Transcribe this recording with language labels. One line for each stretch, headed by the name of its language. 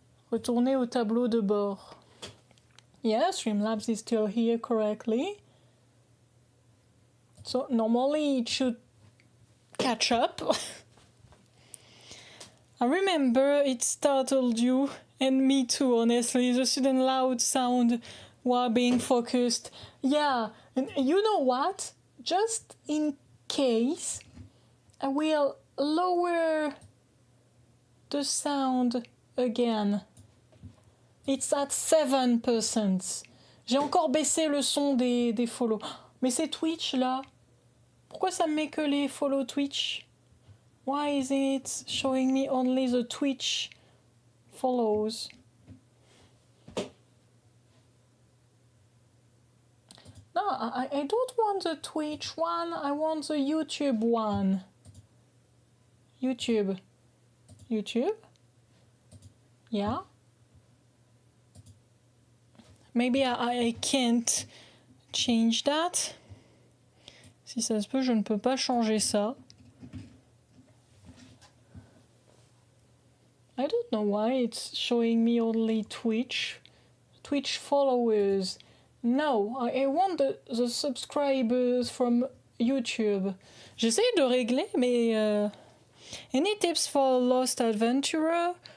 French: Retourner au tableau de bord.
English: Yeah, Streamlabs is still here correctly. So normally it should catch up. I remember it startled you and me too, honestly, the sudden loud sound while being focused. Yeah, and you know what? Just in case, I will lower the sound again. It's at 7%.
French: J'ai encore baissé le son des follow. Mais c'est Twitch là. Pourquoi ça me met que les follow Twitch?
English: Why is it showing me only the Twitch follows? No, I don't want the Twitch one. I want the YouTube one. YouTube. Yeah. Maybe I can't change that.
French: Si ça se peut, je ne peux pas changer ça.
English: I don't know why it's showing me only Twitch followers. No, I want the subscribers from YouTube.
French: J'essaie de régler, mais
English: any tips for Lost Adventurer?